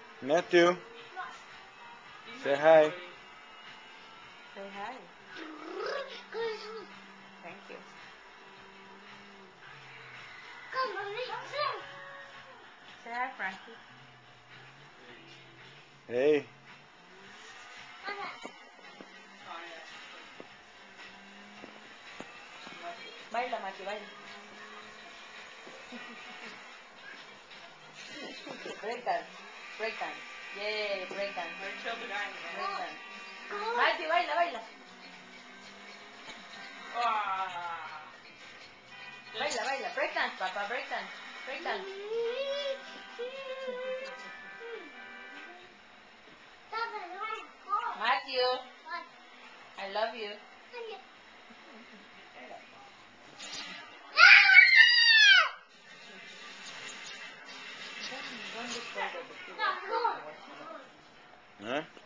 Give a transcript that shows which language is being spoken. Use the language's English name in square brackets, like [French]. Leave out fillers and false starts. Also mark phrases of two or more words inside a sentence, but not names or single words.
[English] Matthew, say hi. Say hi. Thank you. Say hi, Frankie. Hey. [Spanish] Baila, Matthew, baila. [English] Breakdance. Breakdance. Yay, breakdance. Breakdance. [Spanish] Matthew, baila, baila. Baila, baila. [English] Breakdance, [Spanish] papá, [English] breakdance. Breakdance. Matthew, I love you. Huh?